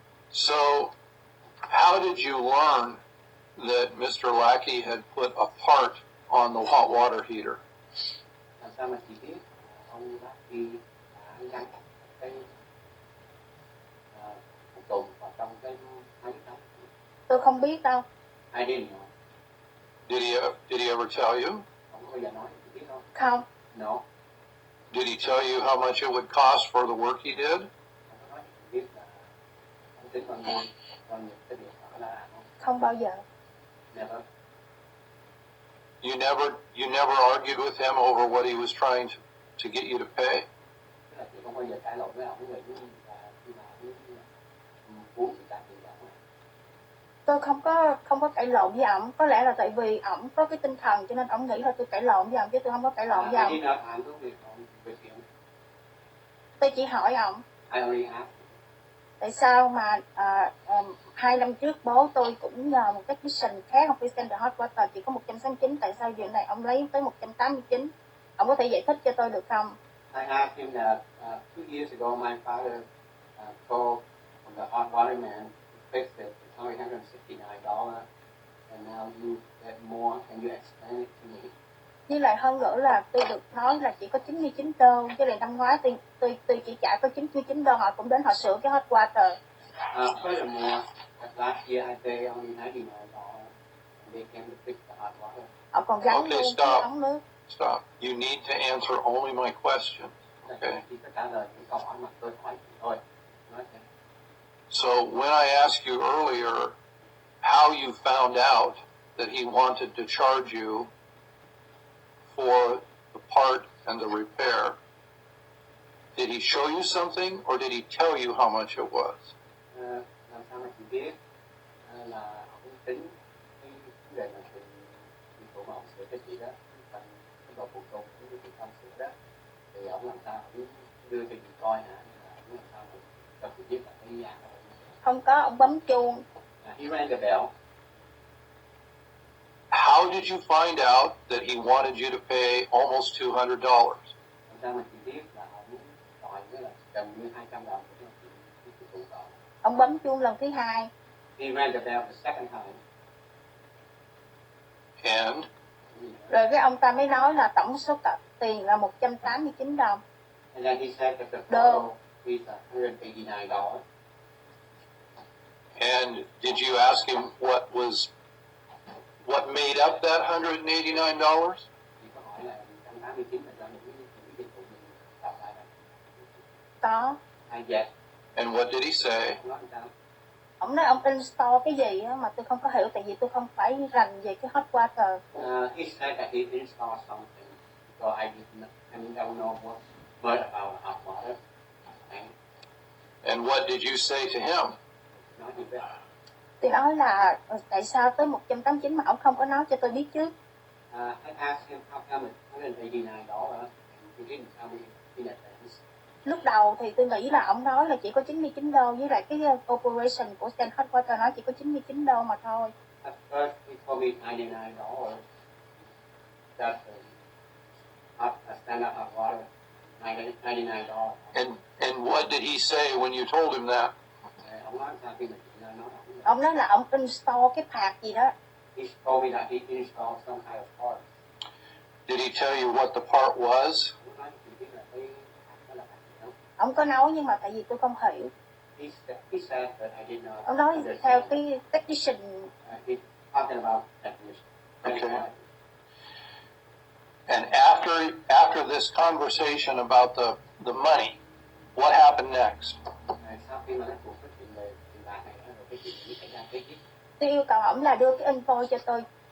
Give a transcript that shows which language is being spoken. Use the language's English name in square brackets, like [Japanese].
[English] So, how did you learn that Mr. Lackey had put a part on the hot water heater? [Vietnamese] Làm sao mà chị biết ông Lucky đã gắn cái phụ tùng vào trong cái máy nóng? Tôi không biết đâu. [English] I didn't know. Did he ever tell you? [Vietnamese] Ông có bao giờ nói chị biết không? Không. [English] No. Did he tell you how much it would cost for the work he did? [Vietnamese] Ông có nói chị biết là ông tính bao nhiêu cái việc họ đã làm không? Không bao giờ. [English] Never. You never argued with him over what he was trying to get you to pay? [Vietnamese] Tức là chị không bao giờ cãi lộn với ông về cái là khi mà ông muốn chị trả tiền cho ông. Tôi không có cãi lộn với ổng. Có lẽ là tại vì ổng có cái tinh thần cho nên ổng nghĩ là tôi cãi lộn với ổng chứ tôi không có cãi lộn với [English] I [Vietnamese] ổng. [English] did not handle with him. [Vietnamese] Tôi chỉ hỏi ổng. [English] I only asked. [Vietnamese] Tại sao mà 2 năm trước bố tôi cũng nhờ một cái technician khác không phải Send Hot Water chỉ có 169, tại sao giờ này ông lấy tới 189? Ông có thể giải thích cho tôi được không? [English] I asked him that 2 years ago my father called from the hot water man to fix it. It's only $169, and now you get more. Can you explain it to me? [Vietnamese] Với lại hơn nữa là tôi được nói là chỉ có $99, với lại năm ngoái tôi chỉ trả có $99, họ cũng đến họ sửa cái hot water. [English] Furthermore, last year I paid only $99, and they came to fix the hot water. [Vietnamese] Họ còn gắn [English] Okay, [Vietnamese] luôn [English] stop. [Vietnamese] cái ống nước. [English] Stop. You need to answer only my question. Okay. [Vietnamese] Chỉ có trả lời những câu hỏi mà tôi hỏi chị thôi. Nói thế. [English] So So when I asked you earlier how you found out that he wanted to charge you for the part and the repair, did he show you something or did he tell you how much it was? [Vietnamese] Làm sao mà chị biết là ông tính cái vấn đề mà chị phụ mà ông sửa cho chị đó, phần cái độ phụ tùng cái chị không sửa đó, thì ông làm sao ông đưa cho chị coi hả, là ông làm sao mà cho chị biết là cái giá đó. Không có, ông bấm chuông. [English] He rang the bell. How did you find out that he wanted you to pay almost $200? [Vietnamese] Làm sao mà chị biết là ông đòi với là gần như $200 của chị phụ tùng. Ông bấm chuông lần thứ hai. [English] He rang the bell the second time. And [Vietnamese] Rồi cái ông ta mới nói là tổng số tiền là $189. [English] And then he said that the No. total is $189. and did you ask him what made up that $189? [Vietnamese] Chị có hỏi là 189 là do những dịch vụ mình tạo ra đó. Có. [English] Yes. And what did he say? [Vietnamese] Ông nói sao? Ông nói ông install cái gì á mà tôi không có hiểu, tại vì tôi không phải rành về cái hot water. [English] He said that he installed something, so I don't know much about hot water. And what did you say to him? [Vietnamese] Nói gì vậy? Tôi nói là tại sao tới 189 mà ông không có nói cho tôi biết trước. [English] I asked him how come it's $189 and he didn't tell me in advance. [Vietnamese] Lúc đầu thì tôi nghĩ là ông nói là chỉ có $99 với lại cái operation của Stan Hot Water nói chỉ có $99 mà thôi. [English] At first he told me $99. That's a standard hot water. $99. And what did he say when you told him that? [Vietnamese] Ông nói sao khi mà chị nói Ông nói là ông install cái pad gì đó. [English] he told me that he installed some kind of part. Did he tell you what the part was? [Vietnamese] Ông nói chị biết là cái đó là cái gì không? Ông có nói nhưng mà tại vì tôi không hiểu. [English] He said that I did not [Vietnamese] Ông nói [English] understand. [Vietnamese] theo cái technician. [English] He's talking about technician. Okay. And after this conversation about the money, what happened next? [Vietnamese] Sau khi mà nó cuộc nói chuyện về tiền bạc này rồi cái chuyện gì xảy ra kế tiếp? Tôi yêu cầu ông là đưa cái invoice cho tôi.